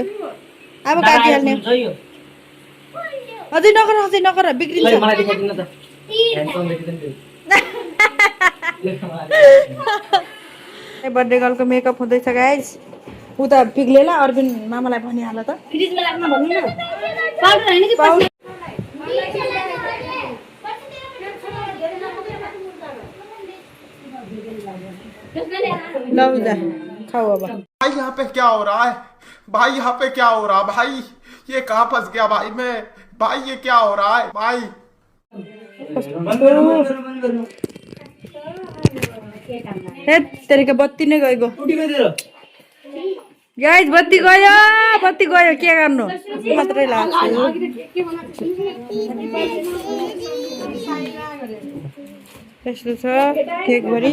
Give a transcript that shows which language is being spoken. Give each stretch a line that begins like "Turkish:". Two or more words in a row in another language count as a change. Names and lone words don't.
Nepali: अब काटिहाल्ने अझै नगर बिग्रिन्छ।
English: birthday girlको
Nepali: मेकअप हुँदैछ गाइज। उता पिग्लेला अरबिन मामालाई भनिहाल त। खाओ अब।
Hindi: भाई यहाँ पे क्या हो रहा है भाई? यहाँ पे क्या हो रहा है भाई? ये कहाँ फंस गया भाई मैं? भाई ये क्या हो रहा है भाई?
Nepali: तेरिका बत्ती नै गएको गाइज, बत्ती गयो के गर्नु मात्रै लाग्छ। यस्तो छ केकभरि।